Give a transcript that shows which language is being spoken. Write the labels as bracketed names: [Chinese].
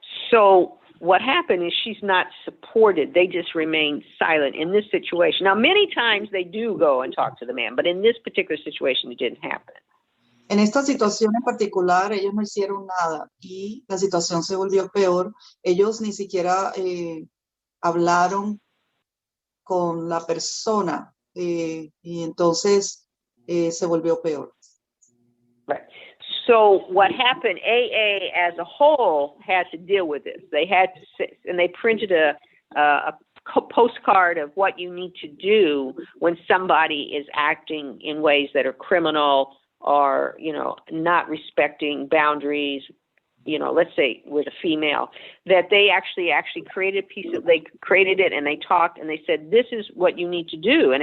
[English] So what happened is she's not supported. They just remain silent in this situation. Now, many times they do go and talk to the man, but in this particular situation, it didn't happen. [Spanish] En esta situación en particular, ellos no hicieron nada y la situación se volvió peor. Ellos ni siquiera hablaron con la persona y entonces se volvió peor. [English] Right. So what happened, AA as a whole had to deal with this. They had to, and they printed a postcard of what you need to do when somebody is acting in ways that are criminal or, you know, not respecting boundaries, you know, let's say with a female, that they actually created they created it and they talked and they said, this is what you need to do.